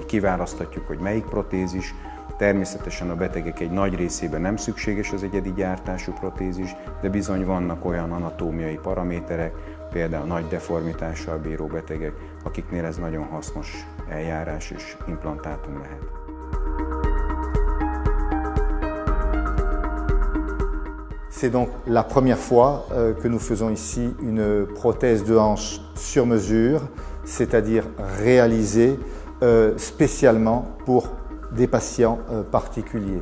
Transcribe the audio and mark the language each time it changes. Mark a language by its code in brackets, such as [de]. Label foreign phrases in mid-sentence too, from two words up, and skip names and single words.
[hu] Kiválaszthatjuk, hogy melyik protézis. Természetesen a betegek egy nagy részében nem szükséges az egyedi gyártású protézis, de bizony vannak olyan anatómiai paraméterek, például nagy deformitással bíró betegek, akiknél ez nagyon hasznos eljárás és implantátum lehet. [fr] C'est donc la première fois que nous faisons ici une prothèse de hanche sur mesure, c'est-à-dire réalisée spécialement pour des patients particuliers.